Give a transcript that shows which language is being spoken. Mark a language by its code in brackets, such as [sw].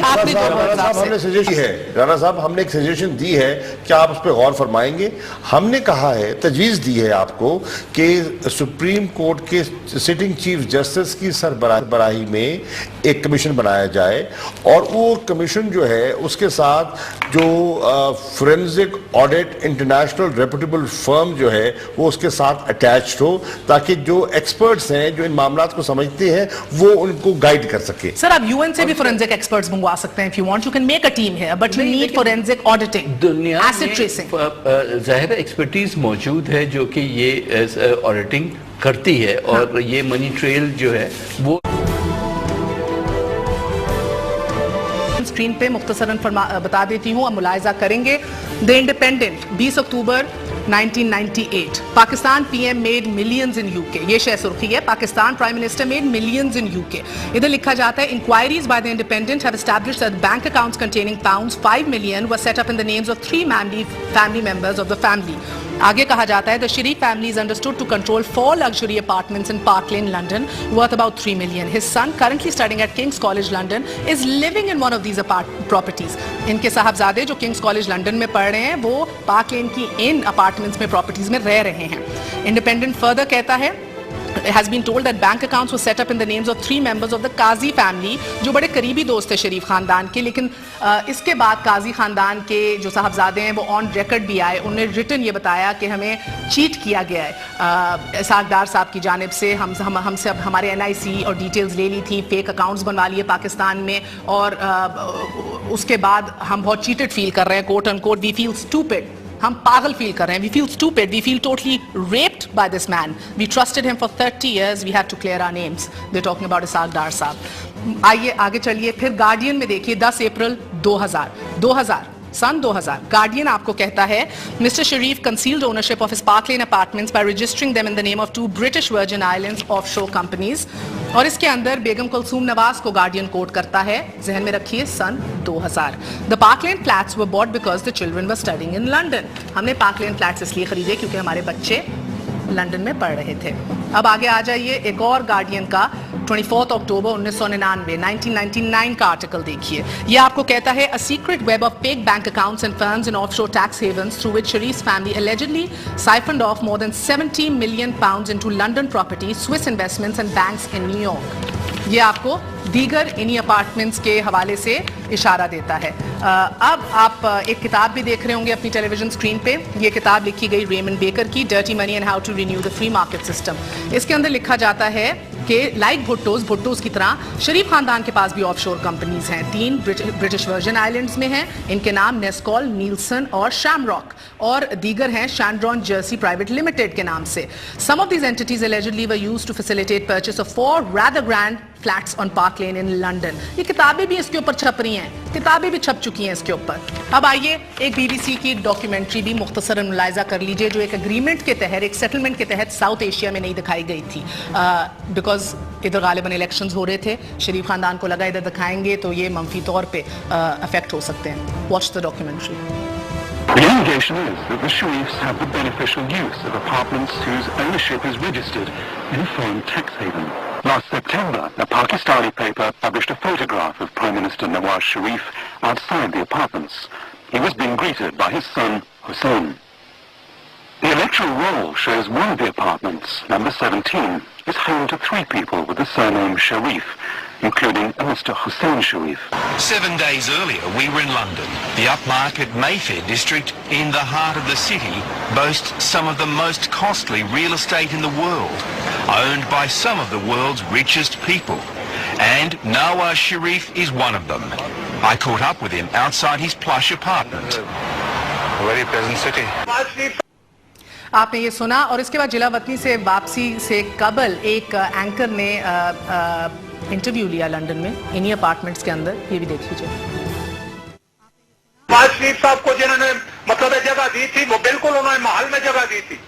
[ur] ہم نے سجیشن ہے، رانا صاحب ہم نے ایک سجیشن دی ہے، کیا آپ اس پہ غور فرمائیں گے؟ ہم نے کہا ہے، تجویز دی ہے آپ کو کہ سپریم کورٹ کے سٹنگ چیف جسٹس کی سربراہی میں ایک کمیشن بنایا جائے اور وہ کمیشن جو ہے اس کے ساتھ جو فورینزک آڈٹ انٹرنیشنل ریپوٹیبل فرم جو ہے وہ اس کے ساتھ اٹیچڈ ہو تاکہ جو ایکسپرٹس ہیں جو ان معاملات کو سمجھتے ہیں وہ ان کو گائیڈ کر سکے. سر آپ یو این سے بھی فورینزک ایکسپرٹس منگوا سکتے ہیں. [en] if you want you can make a team here but you need forensic auditing, acid tracing. [ur] ظاہر ایکسپرٹیز موجود ہے جو کہ یہ آڈیٹنگ کرتی ہے اور یہ منی ٹریل جو ہے وہ اسکرین پہ مختصراً بتا دیتی ہوں. اب ملاحظہ کریں گے. The independent 20 October 1998. [en] Pakistan P M made millions in U K. [ur] یہ شے سرخی ہے. [en] Pakistan prime minister made millions in U K. [ur] ادھر لکھا جاتا ہے [en] Inquiries by the Independent have established that bank accounts containing pounds 5 million were set up in the names of 3 family members of the family. [ur] آگے کہا جاتا ہے [en] the Sharif family is understood to control 4 luxury apartments in Park Lane, London, worth about 3 million. His son, currently studying at King's College, London, is living in one of these properties. [ur] ان کے صاحبزادے جو Kings college London میں پڑھ رہے ہیں وہ park لین کی ان apartments میں properties میں رہ رہے ہیں. [en] Independent further [ur] کہتا ہے [en] It has been told that bank accounts were set up in the names of 3 members of the Qazi family [ur] جو بڑے قریبی دوست ہیں شریف خاندان کے. لیکن اس کے بعد قاضی خاندان کے جو صاحبزادے ہیں وہ آن ریکارڈ بھی آئے. انہوں نے ریٹن یہ بتایا کہ ہمیں چیٹ کیا گیا ہے اسحاق ڈار صاحب کی جانب سے. ہم سے اب ہمارے NIC اور ڈیٹیلز لے لی تھی, فیک اکاؤنٹس بنوا لیے پاکستان میں, اور اس کے بعد ہم بہت چیٹڈ فیل کر رہے ہیں. [en] Quote unquote we feel stupid. [ur] ہم پاگل فیل کر رہے ہیں. [en] We feel stupid, we feel totally raped by this man. We trusted him for 30 years. We have to clear our names. They talking about Ishaq Dar sahab. [ur] آئیے آگے چلیے. پھر گارڈین میں دیکھیے 10 اپریل 2000 سن 2000. [en] Guardian [ur] آپ کو کہتا ہے [en] Mister Sharif concealed ownership of his Park Lane apartments by registering them in the name of 2 British Virgin Islands offshore companies. [ur] اور اس کے اندر بیگم کلثوم نواز کو گارڈین کوٹ کرتا ہے. ذہن میں رکھیے سن 2000. [en] The Park Lane flats were bought because the children were studying in London. [ur] ہم نے پارک لین فلیٹس اس لیے خریدے کیونکہ ہمارے بچے لنڈن میں پڑھ رہے تھے. اب آگے آ جائیے ایک اور گارڈین کا 24 اکتوبر 1999 کا آرٹیکل دیکھیے. یہ آپ کو کہتا ہے [en] a secret web of fake bank accounts and funds in offshore tax havens through which Sharif's family allegedly siphoned off more than 70 million pounds into London properties, Swiss investments and banks in New York. [ur] یہ آپ کو دیگر انہی apartments کے حوالے سے اشارہ دیتا ہے. اب آپ ایک کتاب بھی دیکھ رہے ہوں گے اپنی ٹیلی ویژن اسکرین پہ. یہ کتاب لکھی گئی ریمنڈ بیکر کی, dirty money and how to renew the free market system. اس کے اندر لکھا جاتا ہے کہ لائک بھٹوز کی طرح شریف خاندان کے پاس بھی آف شور کمپنیز ہیں. 3 برٹش ورجن آئلینڈز میں ہیں. ان کے نام نیسکول, نیلسن اور شام راک, اور دیگر ہیں شانڈرون جرسی پرائیویٹ لمیٹڈ کے نام سے. [en] Some of these entities allegedly were used to facilitate purchase of 4 rather grand flats on Park Lane in London. [ur] یہ کتابیں بھی اس کے اوپر چھپ رہی ہیں, کتابیں بھی چھپ چکی ہیں اس کے اوپر. اب آئیے ایک BBC کی ڈاکیومنٹری بھی مختصراً ملاحظہ کر لیجئے جو ایک اگریمنٹ کے تحت, ایک سیٹلمنٹ کے تحت ساؤتھ ایشیا میں نہیں دکھائی گئی تھی بیکاز ادھر غالباً الیکشنز ہو رہے تھے. شریف خاندان کو لگا ادھر دکھائیں گے تو یہ منفی طور پہ افیکٹ ہو سکتے ہیں. [en] Watch the documentary. The allegation is that the Sharifs have the beneficial use of apartments whose ownership is registered in a foreign tax haven. Last September, a Pakistani paper published a photograph of Prime Minister Nawaz Sharif outside the apartments. He was being greeted by his son, Hussein. The electoral roll shows one of the apartments, number 17, is home to 3 people with the surname Sharif, including a Mr. Hussein Sharif. 7 days earlier, we were in London. The upmarket Mayfair district in the heart of the city boasts some of the most costly real estate in the world, owned by some of the world's richest people. And Nawaz Sharif is one of them. I caught up with him outside his plush apartment. A very pleasant city. [ur] آپ نے یہ سنا. اور اس کے بعد جلا وطنی سے واپسی سے قبل ایک اینکر نے انٹرویو لیا لنڈن میں انہی اپارٹمنٹس کے اندر. یہ بھی دیکھ لیجیے. نواز شریف صاحب کو جنہوں نے مطلب جگہ دی تھی وہ بالکل انہوں نے محل میں جگہ دی تھی.